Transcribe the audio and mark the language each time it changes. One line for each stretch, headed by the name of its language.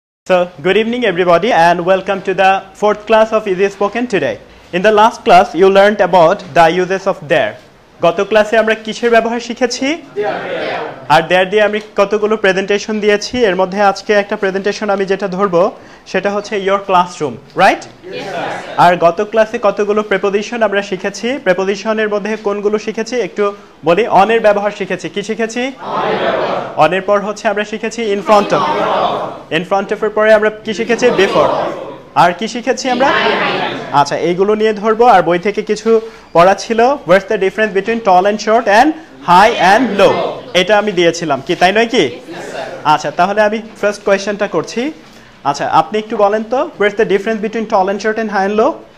English: So, good evening everybody and welcome to the fourth class of Easy Spoken today. In the last class, you learned about the uses of there.
Bangla: গত ক্লাসে আমরা কিসের ব্যবহার শিখেছি? আর there দিয়ে আমি কতগুলো প্রেজেন্টেশন দিয়েছি। এর মধ্যে আজকে একটা প্রেজেন্টেশন আমি যেটা ধরবো সেটা হচ্ছে
English: your classroom,
Bangla: right? আর গত ক্লাসে কতগুলো প্রেপোজিশন আমরা শিখেছি। প্রেপোজিশনের মধ্যে কোনগুলো শিখেছি একটু বলি। on এর ব্যবহার শিখেছি। কি শিখেছি? on এর পর হচ্ছে আমরা শিখেছি in front of. in front of এর পরে আমরা কি শিখেছি? before. আর কি শিখেছি আমরা? আচ্ছা, এইগুলো নিয়ে ধরবো। আর বই থেকে কিছু পড়া ছিল
English: what's the difference between tall and short and high and low,
Bangla: এটা আমি দিয়েছিলাম। কি তাই নয় কি? আচ্ছা, তাহলে আমি ফার্স্ট কোয়েশ্চেনটা করছি। আচ্ছা, আপনি একটু বলেন তো
English: what's the difference between tall and short and high and low?